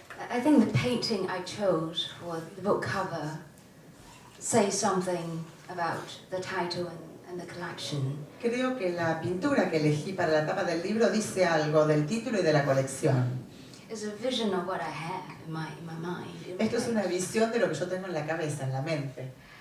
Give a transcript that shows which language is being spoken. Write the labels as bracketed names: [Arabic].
[English] I think the painting I chose for the book cover says something about the title and the collection. [Spanish] Creo que la pintura que elegí para la tapa del libro dice algo del título y de la colección. [English] It's a vision of what I have in my mind. [Spanish] Esto es una visión de lo que yo tengo en la cabeza, en la mente.